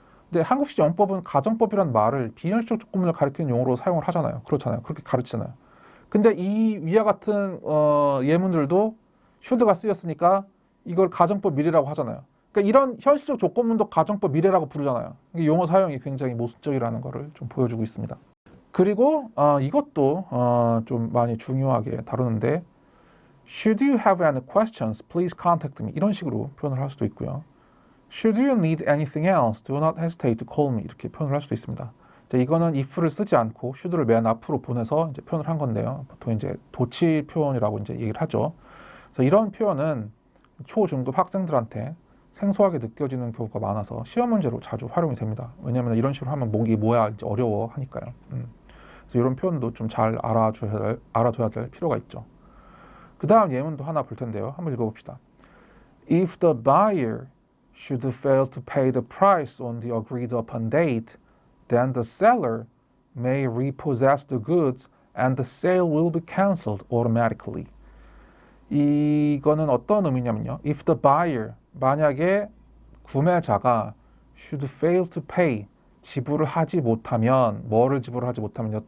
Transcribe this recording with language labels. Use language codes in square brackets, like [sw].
[ko] 근데 한국식 영법은 가정법이란 말을 비현실적 조건문을 가리키는 용어로 사용을 하잖아요. 그렇잖아요. 그렇게 가르치잖아요. 근데 이 위와 같은 예문들도 should가 쓰였으니까 이걸 가정법 미래라고 하잖아요. 그러니까 이런 현실적 조건문도 가정법 미래라고 부르잖아요. 이게 용어 사용이 굉장히 모순적이라는 것을 좀 보여주고 있습니다. 그리고 이것도 좀 많이 중요하게 다루는데 [en] Should you have any questions, please contact me. [ko] 이런 식으로 표현을 할 수도 있고요. [en] Should you need anything else, do not hesitate to call me. [ko] 이렇게 표현을 할 수도 있습니다. 이거는 if를 쓰지 않고 should를 맨 앞으로 보내서 이제 표현을 한 건데요. 보통 이제 도치 표현이라고 이제 얘기를 하죠. 그래서 이런 표현은 초, 중급 학생들한테 생소하게 느껴지는 경우가 많아서 시험 문제로 자주 활용이 됩니다. 왜냐하면 이런 식으로 하면 목이 뭐야 이제 어려워 하니까요. 그래서 이런 표현도 좀 잘 알아둬야 될 필요가 있죠. 그 다음 예문도 하나 볼 텐데요. 한번 읽어봅시다. [en] If the buyer should fail to pay the price on the agreed upon date, then the seller may repossess the goods and the sale will be cancelled automatically. [ko] 이거는 어떤 의미냐면요. [en] If the buyer, [ko] 만약에 구매자가 [en] should fail to pay, [ko] 지불을 하지 못하면, 뭐를 지불을 하지 못하면요.